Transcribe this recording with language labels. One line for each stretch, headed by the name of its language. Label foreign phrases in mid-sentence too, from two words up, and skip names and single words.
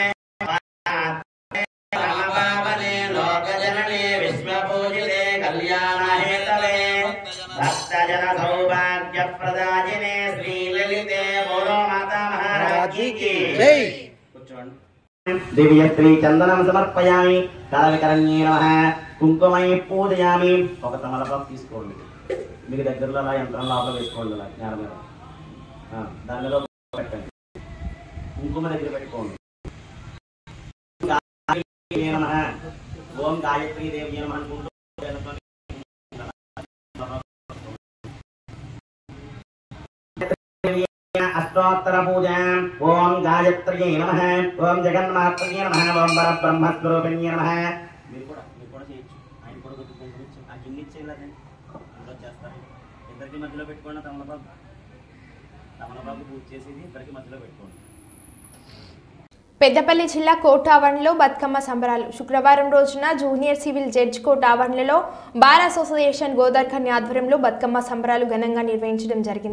Sanskrit: रामपावने लोकजनने विश्वपूजिते कल्याणहेतवे भक्तजन सौभाग्यप्रदायिने श्रीललिते
Hindi: बोलो माता महाराज्ञी की जय
Sanskrit: दिव्यश्री चंदनम समर्पयामि कालविकरण्ये नमः కుంకుమై పూజయామి
Telugu: ఒక తమలపాకు తీసుకోండి మీకు దగ్గరలో అలా యంత్రం లోపల వేసుకోండి అలా నేల మీద దానిలో పెట్టండి కుంకుమ దగ్గర పెట్టుకోండి
Sanskrit: ఓం గాయత్రీ దేవి నమః
Telugu: అనుకుంటూ
Sanskrit: अष्टोत्तर पूजा ओम गायत्र्यै नमः ओम जगन्मात्र्यै नमः ओम परब्रह्मस्वरूपिण्यै नमः
Telugu: మీరు కూడా చేయొచ్చు ఆయన కూడా గుర్తుపెట్టుకోవచ్చు ఆ గిన్నె ఇచ్చేలాగా అందరూ చేస్తారు ఇద్దరికి మధ్యలో పెట్టుకోండి తమలపాకు పూజ చేసేది ఇద్దరికి మధ్యలో పెట్టుకోండి. పెద్దపల్లి జిల్లా కోర్టు ఆవరణలో బతుకమ్మ సంబరాలు. శుక్రవారం రోజున జూనియర్ సివిల్ జడ్జ్ కోర్టు ఆవరణలో బార్ అసోసియేషన్ గోదార్ఖని ఆధ్వర్యంలో బతుకమ్మ సంబరాలు ఘనంగా నిర్వహించడం జరిగింది.